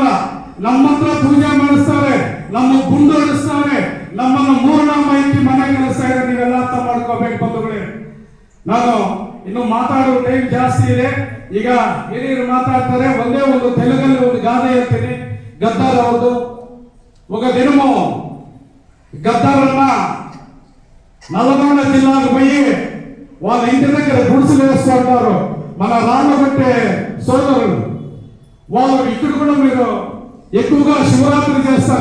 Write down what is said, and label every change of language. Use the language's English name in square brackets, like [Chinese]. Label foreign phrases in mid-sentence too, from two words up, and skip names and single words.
[Kannada] ನಮ್ಮ ಹತ್ರ ಪೂಜೆ ಮಾಡಿಸ್ತಾರೆ, ನಮ್ಮ ಗುಂಡು ಹೊಡಿಸ್ತಾರೆ, ನಮ್ಮನ್ನು ಮೂರ್ನಾಮ ಇಕ್ಕಿ ಮನೆ ಕೆಲಸ ಇದೆ. ನೀವೆಲ್ಲ ಅರ್ಥ ಮಾಡ್ಕೋಬೇಕು ಬಂಧುಗಳೇ. ನಾನು ಇನ್ನು ಮಾತಾಡುವ ಟೈಮ್ ಜಾಸ್ತಿ ಇದೆ. ಈಗ ಹಿರಿಯರು ಮಾತಾಡ್ತಾರೆ. ಒಂದೇ ಒಂದು ತೆಲುಗಲ್ಲಿ ಒಂದು ಗಾದೆ ಹೇಳ್ತೀನಿ. [Telugu] గద్దర్ అవుతూ ఒక దినము గద్దరన్న నల్గొండ జిల్లాకు పోయి వాళ్ళ ఇంటి దగ్గర గుడిసెలు వేసుకుంటారు. మన రాళ్ళగొట్టే సోదరులు వాళ్ళు ఇక్కడ కూడా మీరు ఎక్కువగా శివరాత్రి చేస్తారు.